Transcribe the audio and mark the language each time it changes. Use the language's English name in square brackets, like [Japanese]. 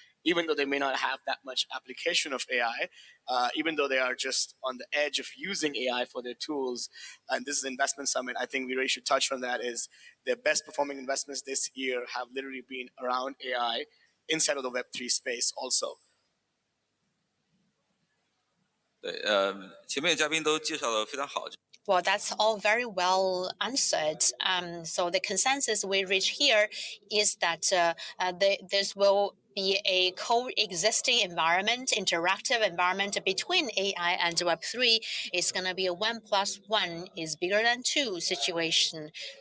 [English] Even though they may not have that much application of AI, even though they are just on the edge of using AI for their tools, and this is an investment summit, I think we really should touch on that, is their best performing investments this year have literally been around AI inside of the Web3 space also. [Chinese] 对，前面的嘉宾都介绍的非常好。 [English] Well, that's all very well answered. So the consensus we reach here is that this will be a coexisting environment, interactive environment between AI and Web3. It's going to be a 1 + 1 is bigger than 2 situation.